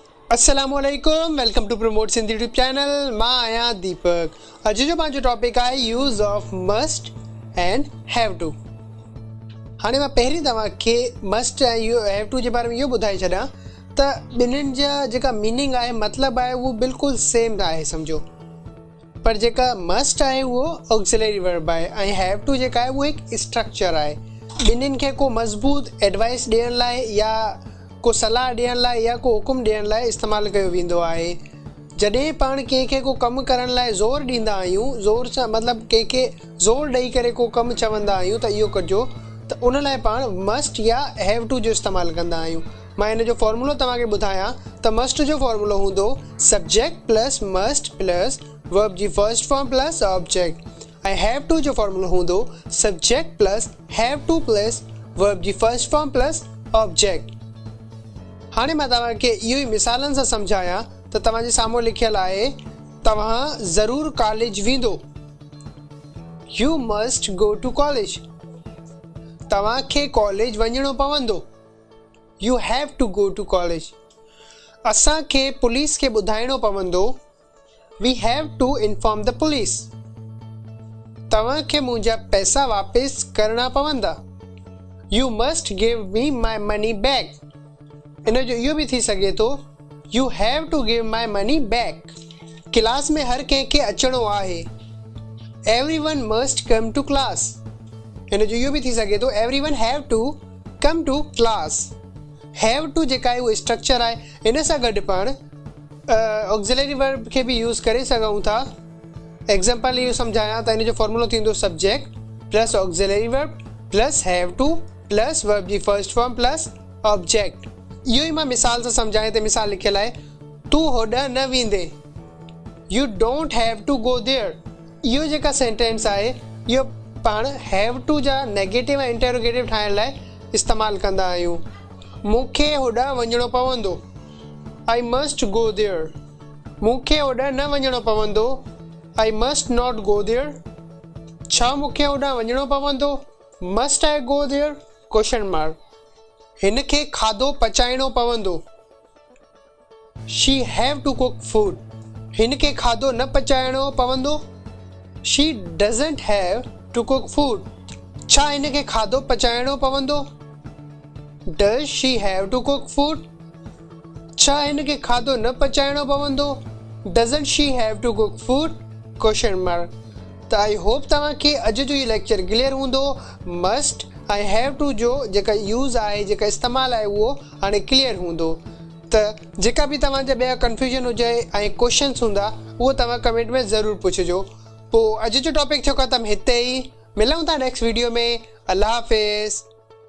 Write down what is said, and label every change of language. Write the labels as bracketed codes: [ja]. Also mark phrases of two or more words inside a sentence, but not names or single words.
[sd] अस्सलामुअलैकुम, [en] welcome to [sd] प्रमोट सिंधी यूट्यूब चैनल। मां आहियां दीपक। अॼु जो पंहिंजो टॉपिक आहे [en] use of must and have to. [sd] हाणे मां पहिरीं तव्हांखे मस्ट ऐं [en] have to [sd] जे बारे में इहो ॿुधाए छॾियां त ॿिन्हिनि जा जेका मीनिंग आहे, मतिलबु आहे, उहो बिल्कुलु सेम आहे सम्झो। पर जेका मस्ट आहे उहो [en] auxiliary verb [sd] आहे ऐं [en] have to [sd] जेका आहे उहो हिकु स्ट्रक्चर आहे। ॿिन्हिनि खे को मज़बूत एडवाइस ॾियण लाइ या को सलाह ॾियण लाइ या को हुकुम ॾियण लाइ इस्तेमालु कयो वेंदो आहे। जॾहिं पाण कंहिंखे को कमु करण लाइ ज़ोर ॾींदा आहियूं, ज़ोर सां मतिलबु कंहिंखे ज़ोर ॾेई करे को कमु चवंदा आहियूं त इहो कजो, त उन लाइ पाण मस्ट या [en] have to [sd] जो इस्तेमालु कंदा आहियूं। मां हिन जो फॉर्मूलो तव्हांखे ॿुधायां त मस्ट जो फॉर्मूलो हूंदो [en] subject plus must plus verb [sd] जी [en] first form plus object, [sd] ऐं [en] have to [sd] जो फॉर्मूलो हूंदो [en] subject plus have to plus verb [sd] जी [en] first form plus object. [sd] हाणे मां तव्हांखे इहो ई मिसालनि सां सम्झायां त तव्हांजे साम्हूं लिखियलु आहे तव्हां ज़रूरु कॉलेज वेंदो। [en] You must go to college. [sd] तव्हांखे कॉलेज वञिणो पवंदो। [en] You have to go to college. [sd] असांखे पुलिस खे ॿुधाइणो पवंदो। [en] We have to inform the police. [sd] तव्हांखे मुंहिंजा पैसा वापसि करणा पवंदा। [en] You must give me my money back. [sd] इन जो इहो बि थी सघे थो [en] you have to give my money back. [sd] क्लास में हर कंहिंखे अचिणो आहे। [en] everyone must come to class. [sd] इन जो इहो बि थी सघे थो [en] everyone have to come to class. have to [sd] जेका आहे उहो स्ट्रक्चर आहे। इन सां गॾु पाण [en] auxiliary verb [sd] खे बि यूज़ करे सघूं था। एग्जाम्पल इहो सम्झायां त इन जो फॉर्मूलो थींदो [en] subject plus auxiliary verb plus have to plus verb [sd] जी [en] first form plus object. [sd] इहो ई मां मिसाल सां सम्झायां त मिसाल लिखियलु आहे तूं होॾां न वेंदे। [en] You don't have to go there. [sd] इहो जेका सेंटेंस आहे इहो पाण [en] have to [sd] जा नेगेटिव ऐं इंटरोगेटिव ठाहिण लाइ इस्तेमालु कंदा आहियूं। मूंखे होॾां वञिणो पवंदो। [en] I must go there. [sd] मूंखे होॾां न वञिणो पवंदो। [en] I must not go there. [sd] छा मूंखे होॾां वञिणो पवंदो? [en] Must I go there? Question mark. [sd] हिन खे खाधो पचाइणो पवंदो। [en] She have to cook food. [sd] हिन खे खाधो न पचाइणो पवंदो। [en] She doesn't have to cook food. [sd] छा हिन खे खाधो पचाइणो पवंदो? [en] Does she have to cook food? [sd] छा हिन खे खाधो न पचाइणो पवंदो? [en] Doesn't she have to cook food? Question mark. [sd] त [en] I hope [sd] तव्हांखे अॼु जो इहो लेक्चर क्लियर हूंदो। मस्ट ऐं [en] have to [sd] जो जेका यूज़ आहे, जेका इस्तेमालु आहे, उहो हाणे क्लियर हूंदो। त जेका बि तव्हांजा ॿिया कंफ्यूजन हुजे ऐं क्वेश्चन्स हूंदा उहो तव्हां कमेंट में ज़रूरु पुछिजो। पोइ अॼु जो टॉपिक जो ख़तमु हिते ई। मिलूं था [en] next video [sd] में। अल्लाह हाफ़िज़।